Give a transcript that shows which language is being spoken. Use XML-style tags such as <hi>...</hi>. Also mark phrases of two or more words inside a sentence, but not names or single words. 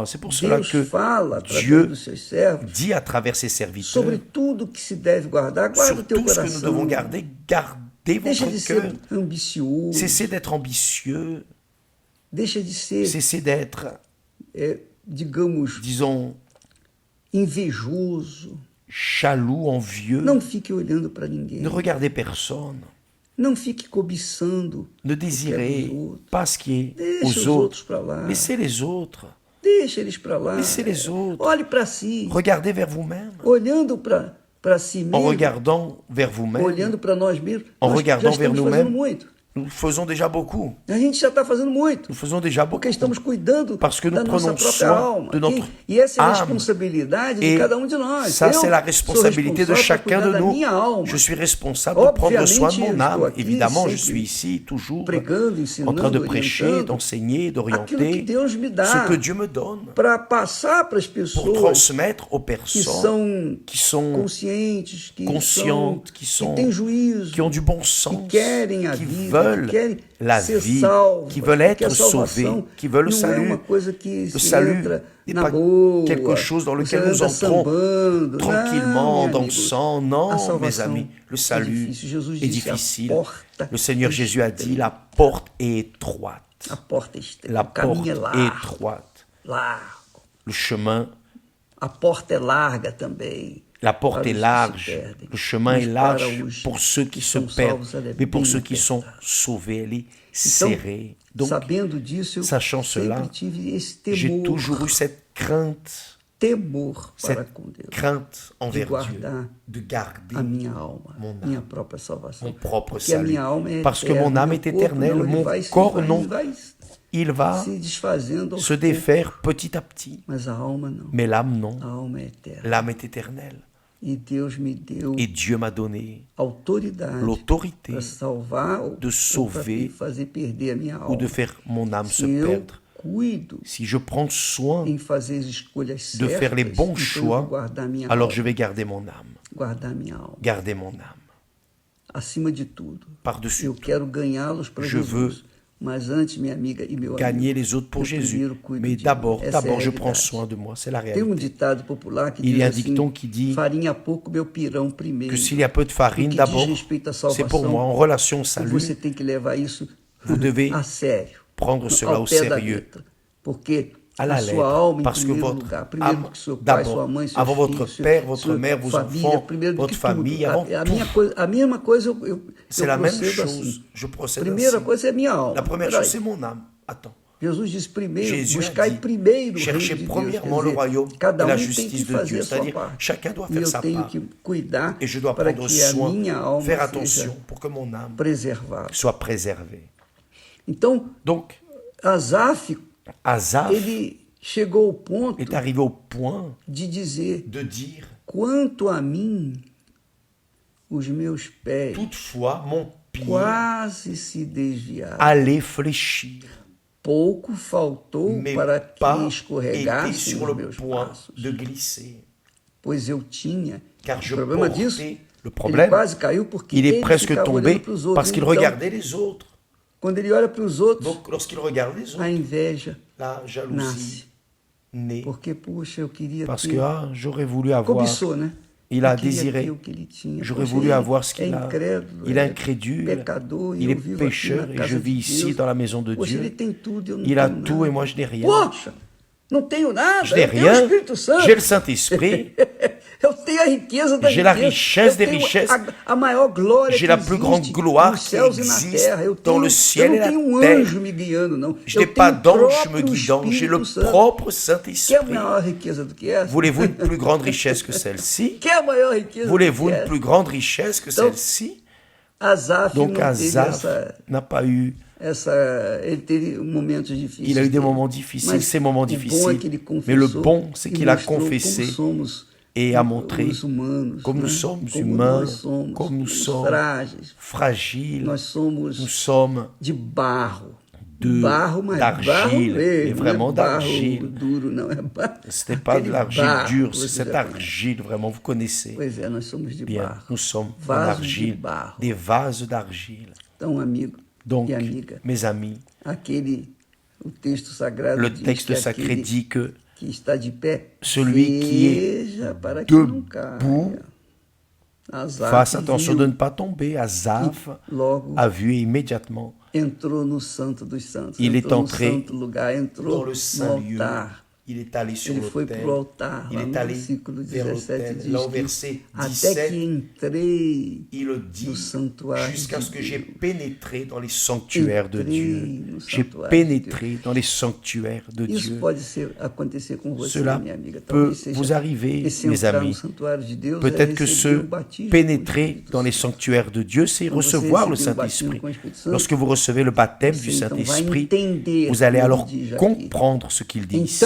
<fr>C'est pour cela que Dieu dit à travers ses serviteurs, sur tout ce que nous devons garder, gardez votre cœur, cessez d'être ambitieux, cessez d'être</fr> <pt>digamos,</pt> <fr>disons,</fr> <pt>invejoso.</pt> <fr>Jaloux, envieux.</fr> <pt>Não fique olhando para ninguém.</pt> <fr>Ne regardez personne.</fr> <pt>Não fique cobiçando.</pt> <fr>Ne désirez pas ce qui est</fr> <pt>Deixa</pt> <fr>aux</fr> <pt>os</pt> <fr>autres.</fr> <pt>outros para lá.</pt> <fr>Laissez les autres.</fr> <pt>Deixa eles para lá.</pt> <fr>Laissez les autres.</fr> <pt>Olhe para si.</pt> <fr>Regardez vers vous-même.</fr> <pt>Olhando para si</pt> <fr>En</fr> <pt>mesmo.</pt> <fr>regardant vers vous-même,</fr> <pt>Olhando para nós mesmos.</pt> <fr>En</fr> <pt>Nós</pt> <fr>regardant</fr> <pt>já</pt> <fr>vers</fr> <pt>estamos</pt> <fr>nous-mêmes.</fr> <pt>fazendo muito.</pt> <fr>nous faisons déjà beaucoup.</fr> <pt>A gente já está fazendo muito.</pt> <fr>Nous faisons déjà beaucoup.</fr> <pt>Porque estamos cuidando</pt> <fr>Parce que nous</fr> <pt>da nossa</pt> <fr>prenons</fr> <pt>própria</pt> <fr>soin</fr> <pt>alma.</pt> <fr>de notre</fr> <pt>E essa é a</pt> <fr>âme.</fr> <pt>responsabilidade de</pt> <fr>Et</fr> <pt>cada um de nós.</pt> <fr>ça,</fr> <pt>Eu</pt> <fr>c'est la</fr> <pt>sou</pt> <fr>responsabilité de</fr> <pt>responsável</pt> <fr>chacun</fr> <pt>por</pt> <fr>de</fr> <pt>cuidar da</pt> <fr>nous.</fr> <pt>minha alma.</pt> <fr>Je suis responsable de prendre soin de mon</fr> <pt>Obviamente,</pt> <fr>âme.</fr> <pt>estou aqui</pt> <fr>Évidemment, je</fr> <pt>sempre</pt> <fr>suis ici toujours</fr> <pt>pregando,</pt> <fr>en train de</fr> <pt>ensinando,</pt> <fr>prêcher,</fr> <pt>orientando</pt> <fr>d'enseigner,</fr> <pt>aquilo que</pt> <fr>d'orienter</fr> <pt>Deus me dá</pt> <fr>ce que Dieu me donne</fr> <pt>para passar para as</pt> <fr>pour</fr> <pt>pessoas</pt> <fr>transmettre aux</fr> <pt>que</pt> <fr>personnes qui sont</fr> <pt>conscientes,</pt> <fr>conscientes, qui</fr> <pt>têm juízo,</pt> <fr>qui ont du bon sens,</fr> <pt>querem a</pt> <fr>qui</fr> <pt>vida,</pt> <fr>veulent</fr> <pt>que querem</pt> <fr>la</fr> <pt>ser</pt> <fr>vie,</fr> <pt>salvas,</pt> <fr>qui veulent</fr> <pt>porque a</pt> <fr>être sauvés,</fr> <pt>salvação</pt> <fr>qui veulent le</fr> <pt>não é</pt> <fr>salut.</fr> <pt>uma coisa que</pt> <fr>Le</fr> <pt>se</pt> <fr>salut</fr> <pt>entra</pt> <fr>n'est</fr> <pt>na</pt> <fr>pas</fr> <pt>boa,</pt> <fr>quelque chose dans lequel</fr> <pt>você</pt> <fr>nous</fr> <pt>anda</pt> <fr>entrons</fr> <pt>sambando.</pt> <fr>tranquillement,</fr> <pt>Não, meu amigo.</pt> <fr>dansant.</fr> <pt>A</pt> <fr>Non, mes</fr> <pt>salvação</pt> <fr>amis, le</fr> <pt>é</pt> <fr>salut</fr> <pt>difícil. Jesus</pt> <fr>est</fr> <pt>disse,</pt> <fr>difficile.</fr> <pt>a porta</pt> <fr>Le Seigneur</fr> <pt>é</pt> <fr>Jésus a dit,</fr> <pt>estreita.</pt> <fr>la porte est étroite.</fr> <pt>A porta é estreita,</pt> <fr>La</fr> <pt>o caminho</pt> <fr>porte</fr> <pt>é</pt> <fr>est</fr> <pt>largo,</pt> <fr>étroite.</fr> <pt>largo.</pt> <fr>Le chemin,</fr> <pt>A porta é larga também.</pt> <fr>la porte</fr> <pt>para</pt> <fr>est</fr> <pt>os que se</pt> <fr>large.</fr> <pt>perdem.</pt> <fr>Le chemin</fr> <pt>Mas</pt> <fr>est</fr> <pt>para</pt> <fr>large</fr> <pt>os</pt> <fr>pour ceux qui</fr> <pt>que</pt> <fr>se</fr> <pt>são</pt> <fr>perdent.</fr> <pt>salvos, ela é</pt> <fr>Mais pour</fr> <pt>bem</pt> <fr>ceux qui sont</fr> <pt>apertada.</pt> <fr>sauvés, elle est</fr> <pt>Então,</pt> <fr>serrée. Donc,</fr> <pt>sabendo disso, eu</pt> <fr>sachant</fr> <pt>sempre</pt> <fr>cela,</fr> <pt>tive esse</pt> <fr>j'ai</fr> <pt>temor,</pt> <fr>toujours eu cette crainte</fr> <pt>temor para</pt> <fr>cette</fr> <pt>com Deus,</pt> <fr>crainte envers Dieu,</fr> <pt>guardar</pt> <fr>de garder</fr> <pt>a minha alma,</pt> <fr>mon âme,</fr> <pt>minha própria salvação.</pt> <fr>mon propre</fr> <pt>Porque a</pt> <fr>salut.</fr> <pt>minha alma é</pt> <fr>Parce que</fr> <pt>eterna,</pt> <fr>mon âme</fr> <pt>meu</pt> <fr>est</fr> <pt>corpo</pt> <fr>éternelle,</fr> <pt>não, ele</pt> <fr>mon</fr> <pt>vai</pt> <fr>corps non.</fr> <pt>vai</pt> <fr>Il va</fr> <pt>se desfazendo aos</pt> <fr>se</fr> <pt>poucos,</pt> <fr>défaire petit à petit.</fr> <pt>mas a alma não.</pt> <fr>Mais l'âme, non.</fr> <pt>A alma é eterna.</pt> <fr>L'âme est éternelle.</fr> <pt>E Deus me deu</pt> <fr>Et Dieu m'a donné</fr> <pt>autoridade</pt> <fr>l'autorité</fr> <pt>para salvar ou</pt> <fr>de sauver</fr> <pt>para fazer perder a minha alma.</pt> <fr>ou de faire mon âme se</fr> <pt>Se eu</pt> <fr>perdre.</fr> <pt>cuido</pt> <fr>Si je prends soin</fr> <pt>em fazer as escolhas</pt> <fr>de</fr> <pt>certas,</pt> <fr>faire les bons</fr> <pt>então eu</pt> <fr>choix,</fr> <pt>vou guardar minha</pt> <fr>alors</fr> <pt>alma,</pt> <fr>je vais garder mon âme.</fr> <pt>guardar minha alma.</pt> <fr>Garder mon âme.</fr> <pt>Acima de tudo,</pt> <fr>Par-dessus</fr> <pt>eu</pt> <fr>tout.</fr> <pt>quero ganhá-los para</pt> <fr>Je</fr> <pt>Jesus. Mas antes, minha amiga e meu</pt> <fr>Gagner</fr> <pt>amigo,</pt> <fr>les autres pour</fr> <pt>eu</pt> <fr>Jésus.</fr> <pt>primeiro cuido</pt> <fr>Mais</fr> <pt>de</pt> <fr>d'abord,</fr> <pt>mim. Essa é a</pt> <fr>je prends</fr> <pt>realidade.</pt> <fr>soin de moi. C'est la</fr> <pt>Tem um</pt> <fr>réalité.</fr> <pt>ditado popular que</pt> <fr>Il</fr> <pt>diz</pt> <fr>y a un</fr> <pt>assim,</pt> <fr>dicton qui dit</fr> <pt>farinha pouco, meu pirão primeiro.</pt> <fr>que s'il y a peu de farine,</fr> <pt>No que</pt> <fr>d'abord,</fr> <pt>diz respeito à</pt> <fr>c'est pour</fr> <pt>salvação,</pt> <fr>moi. En relation au salut,</fr> <pt>você tem que levar isso</pt> <fr>vous devez</fr> <pt>a sério,</pt> <fr>prendre cela</fr> <pt>ao</pt> <fr>au</fr> <pt>pé da</pt> <fr>sérieux,</fr> <pt>letra. Porque</pt> <fr>à la</fr> <pt>a</pt> <fr>lettre,</fr> <pt>sua alma, em</pt> <fr>parce que</fr> <pt>primeiro</pt> <fr>votre</fr> <pt>lugar, primeiro</pt> <fr>âme,</fr> <pt>que seu pai,</pt> <fr>d'abord,</fr> <pt>sua mãe, seus</pt> <fr>avant</fr> <pt>filhos,</pt> <fr>votre père, votre</fr> <pt>sua</pt> <fr>mère, vos</fr> <pt>família,</pt> <fr>enfants,</fr> <pt>primeiro do</pt> <fr>votre</fr> <pt>que</pt> <fr>famille,</fr> <pt>tudo.</pt> <fr>avant</fr> <pt>A mesma coisa eu</pt> <fr>c'est la même</fr> <pt>procedo</pt> <fr>chose.</fr> <pt>assim.</pt> <fr>Je procède</fr> <pt>Primeira</pt> <fr>ainsi.</fr> <pt>coisa é minha alma.</pt> <fr>La première</fr> <pt>Peraí.</pt> <fr>chose, c'est mon âme. Attends.</fr> <pt>Jesus disse primeiro,</pt> <fr>Jésus a</fr> <pt>buscai</pt> <fr>dit,</fr> <pt>primeiro o reino</pt> <fr>cherchez</fr> <pt>de Deus.</pt> <fr>premièrement</fr> <pt>Quer</pt> <fr>le</fr> <pt>dizer,</pt> <fr>royaume</fr> <pt>cada</pt> <fr>et la</fr> <pt>tem</pt> <fr>justice</fr> <pt>que</pt> <fr>de</fr> <pt>fazer</pt> <fr>Dieu.</fr> <pt>a sua</pt> <fr>C'est-à-dire,</fr> <pt>parte.</pt> <fr>chacun doit</fr> <pt>E</pt> <fr>faire</fr> <pt>eu</pt> <fr>sa</fr> <pt>tenho</pt> <fr>part.</fr> <pt>que cuidar</pt> <fr>Et je dois</fr> <pt>para</pt> <fr>prendre</fr> <pt>que a</pt> <fr>soin,</fr> <pt>minha alma</pt> <fr>faire</fr> <pt>seja</pt> <fr>attention pour que mon âme</fr> <pt>preservada.</pt> <fr>soit préservée.</fr> <pt>Então,</pt> <fr>Donc,</fr> <pt>Asaf,</pt> <fr>Asaph</fr> <pt>ele chegou ao ponto</pt> <fr>est arrivé au point</fr> <pt>de dizer,</pt> <fr>de dire,</fr> <pt>quanto a mim, os meus pés</pt> <fr>toutefois, mon pied</fr> <pt>quase se desviaram.</pt> <fr>allait fléchir,</fr> <pt>Pouco faltou</pt> <fr>mais</fr> <pt>para que</pt> <fr>pas était</fr> <pt>escorregassem</pt> <fr>sur</fr> <pt>os</pt> <fr>le</fr> <pt>meus</pt> <fr>point</fr> <pt>passos.</pt> <fr>de glisser.</fr> <pt>Pois eu tinha,</pt> <fr>Car je</fr> <pt>o problema disso,</pt> <fr>portais le</fr> <pt>ele</pt> <fr>problème.</fr> <pt>quase caiu porque</pt> <fr>Il est</fr> <pt>ele</pt> <fr>presque</fr> <pt>ficava</pt> <fr>tombé</fr> <pt>olhando para os outros.</pt> <fr>parce qu'il</fr> <pt>Então,</pt> <fr>regardait les autres.</fr> <pt>quando ele olha para os outros,</pt> <fr>Donc, lorsqu'il regarde les autres,</fr> <pt>a inveja</pt> <fr>la</fr> <pt>nasce.</pt> <fr>jalousie naît.</fr> <pt>Porque, puxa, eu queria</pt> <fr>Parce</fr> <pt>ter.</pt> <fr>que j'aurais voulu avoir.</fr> <pt>Cobiçou, né?</pt> <fr>Il a</fr> <pt>Eu queria</pt> <fr>désiré.</fr> <pt>ter o que ele tinha.</pt> <fr>J'aurais</fr> <pt>Poxa,</pt> <fr>voulu</fr> <pt>ele</pt> <fr>avoir ce</fr> <pt>é</pt> <fr>qu'il a.</fr> <pt>incrédulo,</pt> <fr>Il est</fr> <pt>é</pt> <fr>incrédule.</fr> <pt>pecador, e</pt> <fr>Il</fr> <pt>eu</pt> <fr>est</fr> <pt>vivo aqui</pt> <fr>pécheur</fr> <pt>na</pt> <fr>et</fr> <pt>casa</pt> <fr>je</fr> <pt>de</pt> <fr>vis ici</fr> <pt>Deus.</pt> <fr>dans la maison de</fr> <pt>Poxa, ele</pt> <fr>Dieu.</fr> <pt>tem tudo, eu não</pt> <fr>Il a</fr> <pt>tenho</pt> <fr>tout</fr> <pt>nada.</pt> <fr>et moi je n'ai rien.</fr> <pt>Poxa, não tenho nada.</pt> <fr>Je n'ai</fr> <pt>eu tenho o</pt> <fr>rien.</fr> <pt>Espírito Santo.</pt> <fr>J'ai le Saint-Esprit.</fr> <pt>Eu tenho a riqueza da</pt> <fr>J'ai la</fr> <pt>riqueza.</pt> <fr>richesse</fr> <pt>Eu</pt> <fr>des</fr> <pt>tenho</pt> <fr>richesses.</fr> <pt>a maior glória</pt> <fr>J'ai</fr> <pt>que</pt> <fr>la plus</fr> <pt>existe</pt> <fr>grande gloire</fr> <pt>nos</pt> <fr>qui</fr> <pt>céus e na</pt> <fr>existe</fr> <pt>terra. Eu</pt> <fr>dans</fr> <pt>tenho,</pt> <fr>le ciel</fr> <pt>eu</pt> <fr>et</fr> <pt>não</pt> <fr>la</fr> <pt>tenho um</pt> <fr>terre.</fr> <pt>anjo me guiando, não.</pt> <fr>Je</fr> <pt>Eu</pt> <fr>n'ai pas</fr> <pt>tenho o</pt> <fr>d'ange me</fr> <pt>próprio</pt> <fr>guidant, j'ai le</fr> <pt>Espírito Santo.</pt> <fr>propre</fr> <pt>Quer</pt> <fr>Saint-Esprit.</fr> <pt>maior riqueza do que essa?</pt> <fr>Voulez-vous une plus grande richesse que celle-ci?</fr> <pt>Quer maior riqueza</pt> <fr>Voulez-vous</fr> <pt>do que</pt> <fr>une</fr> <pt>essa?</pt> <fr>plus grande richesse que Donc, celle-ci?</fr> <pt>Asaf</pt> <fr>Donc</fr> <pt>não teve</pt> <fr>Asaph n'a pas eu.</fr> <pt>ele teve momentos difíceis.</pt> <fr>Il a eu des moments difficiles,</fr> <pt>Mas</pt> <fr>ces moments</fr> <pt>o bom é que</pt> <fr>difficiles.</fr> <pt>ele confessou</pt> <fr>Mais le bon, c'est</fr> <pt>e</pt> <fr>qu'il a</fr> <pt>mostrou</pt> <fr>confessé</fr> <pt>como somos</pt> <fr>et a montré</fr> <pt>os humanos,</pt> <fr>comme</fr> <pt>né?</pt> <fr>nous sommes</fr> <pt>Como</pt> <fr>humains,</fr> <pt>nós somos,</pt> <fr>comme nous sommes</fr> <pt>frágeis.</pt> <fr>fragiles.</fr> <pt>Nós somos</pt> <fr>Nous sommes</fr> <pt>de barro.</pt> <fr>de-</fr> <pt>Barro, mas</pt> <fr>d'argile,</fr> <pt>barro mesmo,</pt> <fr>et vraiment</fr> <pt>não é barro</pt> <fr>d'argile.</fr> <pt>duro, não é barro.</pt> <fr>Ce n'est pas de</fr> <pt>Aquele</pt> <fr>l'argile</fr> <pt>barro</pt> <fr>dure,</fr> <pt>que</pt> <fr>c'est</fr> <pt>você</pt> <fr>cette</fr> <pt>já conhece.</pt> <fr>argile, vraiment, vous connaissez</fr> <pt>Pois é, nós somos de</pt> <fr>bien.</fr> <pt>barro.</pt> <fr>Nous sommes en</fr> <pt>Vasos de</pt> <fr>argile,</fr> <pt>barro.</pt> <fr>des vases d'argile.</fr> <pt>Então, amigo</pt> <fr>Donc,</fr> <pt>e amiga,</pt> <fr>mes amis,</fr> <pt>o texto sagrado</pt> <fr>le</fr> <pt>diz</pt> <fr>texte</fr> <pt>que</pt> <fr>sacré</fr> <pt>aquele</pt> <fr>dit que</fr> <pt>que está de pé,</pt> <fr>celui qui est</fr> <pt>veja para que não caia. Asaf</pt> <fr>fasse attention</fr> <pt>viu,</pt> <fr>de ne pas tomber. Asaph</fr> <pt>logo</pt> <fr>a vu et immédiatement,</fr> <pt>entrou no santo dos santos,</pt> <fr>il est</fr> <pt>entrou no</pt> <fr>entré</fr> <pt>santo lugar, entrou</pt> <fr>dans le</fr> <pt>no</pt> <fr>saint lieu.</fr> <pt>altar.</pt> <fr>il est allé sur</fr> <pt>Ele foi</pt> <fr>l'autel.</fr> <pt>para o altar,</pt> <fr>Il</fr> <pt>lá</pt> <fr>est</fr> <pt>no</pt> <fr>allé</fr> <pt>versículo</pt> <fr>vers</fr> <pt>17</pt> <fr>l'autel.</fr> <pt>diz</pt> <fr>Là au</fr> <pt>que</pt> <fr>verset</fr> <pt>até</pt> <fr>17,</fr> <pt>que entrei</pt> <fr>il le</fr> <pt>no</pt> <fr>dit,</fr> <pt>santuário</pt> <fr>jusqu'à</fr> <pt>de</pt> <fr>ce que j'ai</fr> <pt>Deus.</pt> <fr>pénétré dans les sanctuaires de</fr> <pt>Entrei</pt> <fr>Dieu.</fr> <pt>no</pt> <fr>J'ai</fr> <pt>santuário de</pt> <fr>pénétré dans les sanctuaires de</fr> <pt>Isso</pt> <fr>Dieu.</fr> <pt>pode acontecer com você,</pt> <fr>Cela</fr> <pt>minha amiga.</pt> <fr>peut</fr> <pt>Talvez</pt> <fr>vous</fr> <pt>seja</pt> <fr>arriver,</fr> <pt>esse</pt> <fr>mes</fr> <pt>entrar no</pt> <fr>amis.</fr> <pt>santuário de Deus</pt> <fr>Peut-être que</fr> <pt>receber</pt> <fr>ce</fr> <pt>o batismo com o</pt> <fr>pénétrer</fr> <pt>Espírito</pt> <fr>dans les</fr> <pt>Santo.</pt> <fr>sanctuaires de Dieu, c'est</fr> <pt>Quando você</pt> <fr>recevoir le</fr> <pt>receber o batismo</pt> <fr>Saint-Esprit.</fr> <pt>com o Espírito Santo,</pt> <fr>Lorsque vous recevez le baptême du</fr> <pt>você então vai</pt> <fr>Saint-Esprit,</fr> <pt>entender</pt> <fr>vous allez</fr> <pt>o que</pt> <fr>alors</fr> <pt>ele diz aqui.</pt> <fr>comprendre ce qu'il dit ici.</fr>